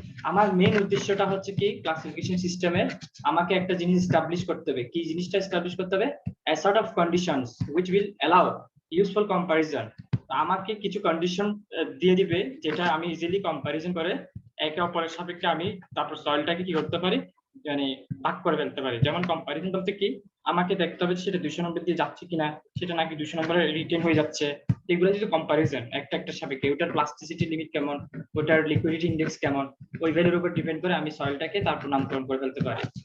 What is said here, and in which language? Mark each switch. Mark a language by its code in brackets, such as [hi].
[bn] আমার মেইন উদ্দেশ্যটা হচ্ছে কি, ক্লাসিফিকেশন সিস্টেমে আমাকে একটা জিনিস এস্টাবলিশ করতে হবে। কি জিনিসটা এস্টাবলিশ করতে হবে? [en] a sort of conditions which will allow useful comparison. [bn] আমাকে কিছু কন্ডিশন দিয়ে দিবে যেটা আমি ইজিলি কম্পারিজন করে একে অপরের সাপেক্ষে আমি তারপর সয়েলটাকে কি করতে পারি, মানে ভাগ করে ফেলতে পারি। যেমন কম্পারিজন বলতে কি, আমাকে দেখতে হবে সেটা 200 নম্বর দিয়ে যাচ্ছে কিনা, সেটা নাকি 200 নম্বরে রিটেন হয়ে যাচ্ছে। এগুলো যদি কম্পারিজন একটা একটা সাপেক্ষে, ওটার প্লাস্টিসিটি লিমিট কেমন, ওটার লিকুইডিটি ইন্ডেক্স কেমন, ওই ভ্যালুর উপর ডিপেন্ড করে আমি সয়েলটাকে তারপর নামকরণ করে ফেলতে পারি।